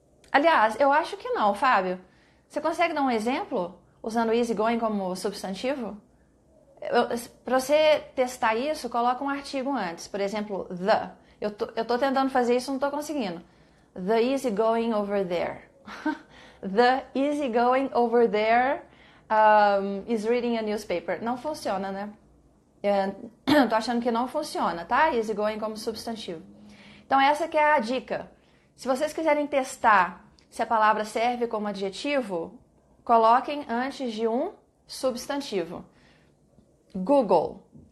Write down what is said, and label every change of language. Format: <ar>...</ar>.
<pt>Aliás, eu acho que não, Fábio. Você consegue dar um exemplo usando easygoing como substantivo? Para você testar isso, coloca um artigo antes. Por exemplo, the. Eu tô tentando fazer isso, não tô conseguindo.</pt> <en>The easygoing over there. The easygoing over there is reading a newspaper.</en> <pt>Não funciona, né? Eu tô achando que não funciona, tá? Easygoing como substantivo. Então essa que é a dica. Se vocês quiserem testar se a palavra serve como adjetivo, coloquem antes de um substantivo. Google.</pt>